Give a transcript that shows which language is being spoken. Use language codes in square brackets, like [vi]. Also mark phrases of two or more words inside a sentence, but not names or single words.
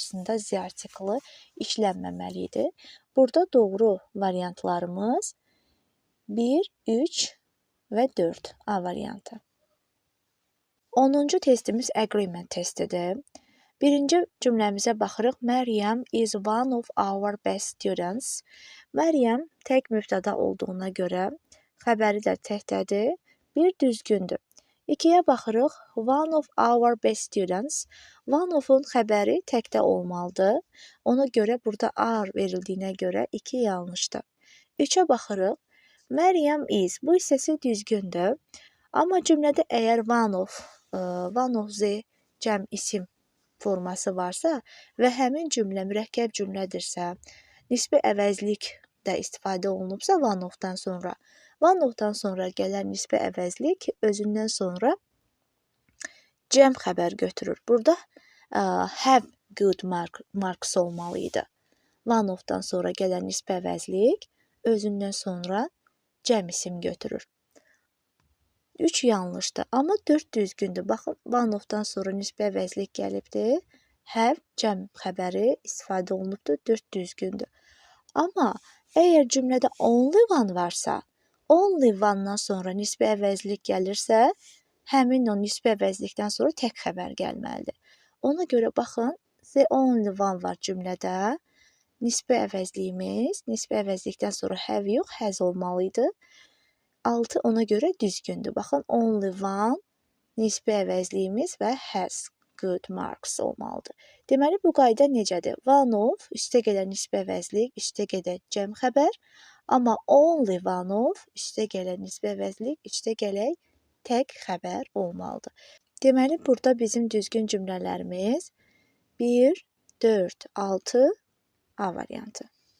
[az] Qarşısında z artiklı işlənməməlidir. Burada doğru variantlarımız 1, 3 və 4 A variantı. 10-cu testimiz agreement testidir. Birinci cümləmizə baxırıq. [en] Məryəm is one of our best students. [az] Məryəm tək mübtəda olduğuna görə xəbəri də təkdədir. Bir düzgündür. 2-yə baxırıq. [en] One of our best students. One of-un [az] xəbəri təkdə olmalıdır. Ona görə burada are verildiyinə görə 2 yanlışdır. 3-ə baxırıq. Məryəm is. Bu hissəsi düzgündür. Amma cümlədə əgər [en] one of the [az] cəm isim forması varsa və həmin cümlə mürəkkəb cümlədirsə, nisbi əvəzlik də istifadə olunubsa [en] one of-dan [az] sonra gələn nisbi əvəzlik özündən sonra cəm xəbər götürür. Burada [en] have good marks [az] olmalı idi. [en] One of-dan [az] sonra gələn nisbi əvəzlik özündən sonra cəm isim götürür. 3 yanlışdır, amma 4 düzgündür. Baxın, [en] one of-dan [az] sonra nisbi əvəzlik gəlibdir. Have cəm xəbəri istifadə olunubdur, 4 düzgündür. Amma əgər cümlədə [en] only one [az] varsa, [en] only one-dan [az] sonra nisbi əvəzlik gəlirsə, həmin o nisbi əvəzlikdən sonra tək xəbər gəlməlidir. Ona görə baxın, [en] the only one var cümlədə. [az] Nisbi əvəzlikdən sonra have yox, has olmalı idi. 6 ona görə düzgündür. Baxın, [en] only one, [az] nisbi əvəzliyimiz və [en] has good marks [az] olmalıdır. Deməli, bu qayda necədir? [en] One of, [az] üstə gələn nisbi əvəzlik, üstə gələn cəm xəbər. [en] Amma only one of, [az] üstə gələn nisbi əvəzlik, üstə gələk tək xəbər olmalıdır. Deməli, burada bizim düzgün cümlələrimiz 1, 4, 6 A variantı.